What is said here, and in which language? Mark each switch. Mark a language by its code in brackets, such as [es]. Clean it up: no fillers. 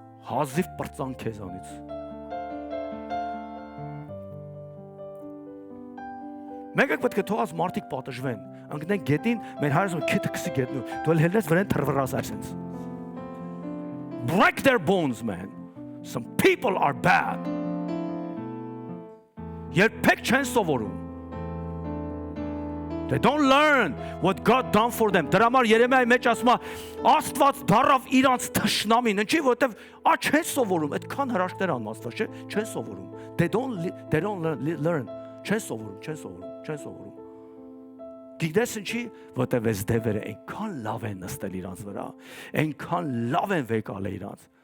[hy] Հազիվ պրծան քեզանից։ Մենք պետք է թողած մարդիկ պատժվեն, ընկնեն գետին, մեր հայրը քիթը քսի գետնու, դու էլ հելնես վրան թրվռաս այսպես։ [en] Break their bones, man. Some people are bad. [hy] Երբեք չեն սովորում։ [en] They don't learn what God done for them. [hy] Դրա համար Երեմիայի մեջ ասում է Աստված դարավ իրանց թշնամին, ինչի որտեվ չեն սովորում, այդքան հրաշքներ անում Աստված, չէ՞, չեն սովորում. [en] They don't learn. [hy] Չեն սովորում. Գիտես ինչի, որտեվ այս դևերը այնքան լավ են նստել իրանց վրա, այնքան լավ են վեկալ իրանց.